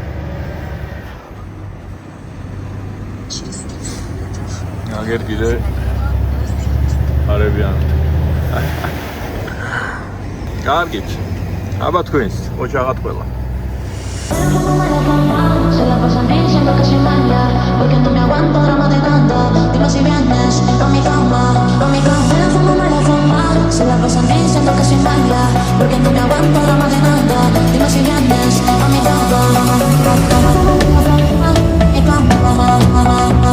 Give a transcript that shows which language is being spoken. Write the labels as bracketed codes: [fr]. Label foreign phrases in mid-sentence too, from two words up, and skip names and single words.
[ru] Через 30 метров. [ka] აგერ კიდე არებიან. კარგით. აბა თქვენს, ოჩაღად ყველა. [es] Se la pasan diciendo que sin baña, porque no me aguanto drama de tanta. Dime si vienes pa' mi cama, pa' mi cama. Me la fuma, me la fuma. Se la pasan diciendo que sin baña, porque no me aguanto drama de tanta. Dime si vienes pa' mi cama, mi cama.